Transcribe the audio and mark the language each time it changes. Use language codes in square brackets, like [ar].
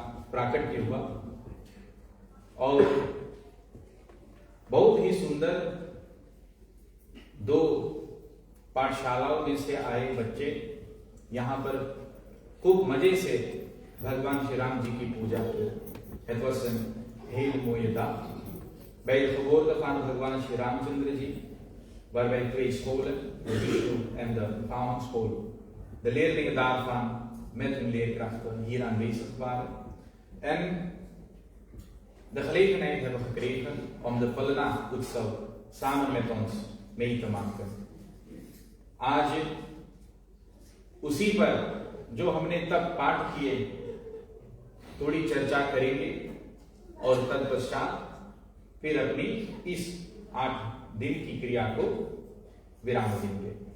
[hi] प्राकट्य हुआ और बहुत ही सुंदर 2 पाठशालाओं में से आए बच्चे यहाँ पर खूब मजे से भगवान श्री राम जी की पूजा की। [nl] Het was een hele mooie dag. Bij de geboorte van भगवान श्री रामचंद्र जी, waarbij 2 scholen, de Vishnu en de Vahangenschool, de leerlingen daarvan met hun leerkrachten hier aanwezig waren en de gelegenheid hebben gekregen om de Phalana Utsav samen met ons mee te maken. [hi] आज उसी पर जो हमने तब पाठ किए थोड़ी चर्चा करेंगे और तत्पश्चात फिर अपनी इस 8 दिन की क्रिया को विराम देंगे।